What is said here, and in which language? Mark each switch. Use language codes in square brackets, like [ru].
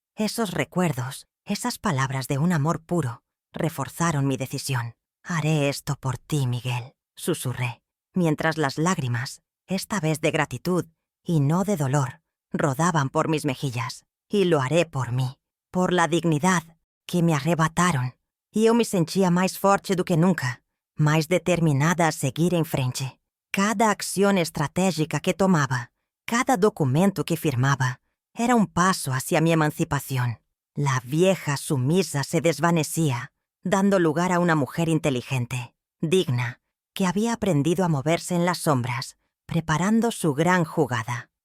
[es] Esos recuerdos, esas palabras de un amor puro, reforzaron mi decisión. «Haré esto por ti, Miguel», susurré, mientras las lágrimas, esta vez de gratitud y no de dolor, rodaban por mis mejillas. «Y lo haré por mí, por la dignidad que me arrebataron». [pt] E eu me sentia mais forte do que nunca, mais determinada a seguir em frente. [es] Cada acción estratégica que tomaba, cada documento que firmaba, era un paso hacia mi emancipación. La vieja sumisa se desvanecía, dando lugar a una mujer inteligente, digna, que había aprendido a moverse en las sombras, preparando su gran jugada.